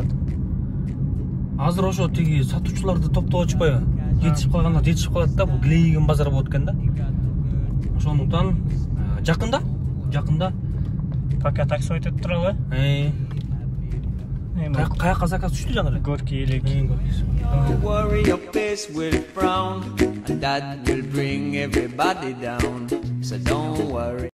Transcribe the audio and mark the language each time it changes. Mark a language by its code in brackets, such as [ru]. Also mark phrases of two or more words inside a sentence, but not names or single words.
[ky] Азыр ошо тиги сатуучуларды топтоп ачпайбы? Жетишип калганда жетишип калат да, бул Глейген базары болот экен да. Ошондуктан жакында Пока такси өтүп туралы. Каяка заказ түштү жаңы эле? Горький элек. [en] Don't worry, your face will frown, and that will bring everybody down. So don't worry.